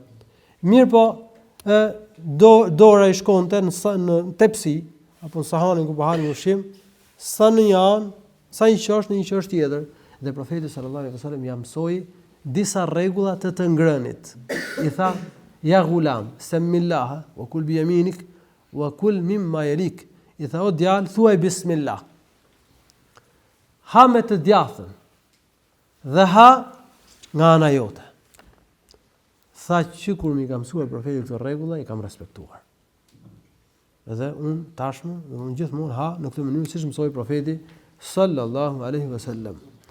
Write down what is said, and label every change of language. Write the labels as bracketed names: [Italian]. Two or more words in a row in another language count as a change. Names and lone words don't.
[Albanian] Mirë po dora i shkonte në tepsi apo në sahanin ku po hanin ushqim, sa në një anë, sa një qosh në një qosh tjetër, dhe Profeti [Arabic] صلى الله عليه وسلم [Albanian] ja mësoi disa rregulla të ngrënit. I tha: [Arabic] "يا غلام سم الله وكل بيمينك وكل مما يليك." [Albanian] I tha: "O djalë, thuaj bismillah. Ha me të djathën dhe ha nga ana jote." Tha që kur mi ka mësuar Profeti këto rregulla, i kam respektuar. Edhe unë tashmë, dhe unë gjithmonë ha në këtë mënyrë siç mësoi Profeti [Arabic] صلى الله عليه وسلم.